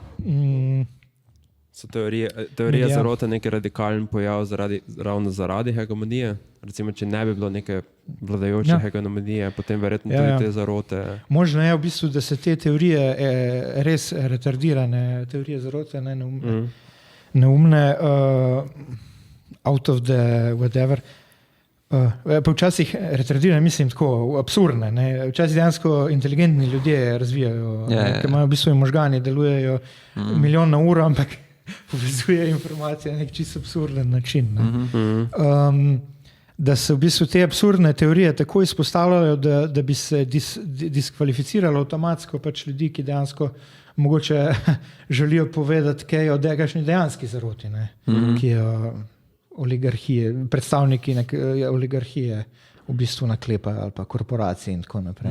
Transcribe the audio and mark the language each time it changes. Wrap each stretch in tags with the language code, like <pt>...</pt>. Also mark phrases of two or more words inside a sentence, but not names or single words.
<sl>So teorije zarote neki radikalen pojav ravno zaradi hegemonije? Recimo, če ne bi bilo neke vladajoče hegemonije, potem verjetno tudi te zarote. Možno je v bistvu, da se te teorije res retardirane, teorije zarote, neumne,</sl> <en>out of the whatever,</en> <sl>pa včasih retardirane, mislim tako, absurdne. Ne? Včasih dejansko inteligentni ljudje razvijajo, ker imajo v bistvu možgani, delujejo milijon na uro, ampak povezuje informacije na nek čisto absurden način. Da se v bistvu te absurdne teorije tako izpostavljajo, da bi se diskvalificiralo avtomatsko pač ljudi, ki dejansko mogoče želijo povedati kaj o kakšni dejanski zaroti, ki je oligarhije, predstavniki oligarhije v bistvu naklepajo ali pa korporacije in tako naprej.</sl>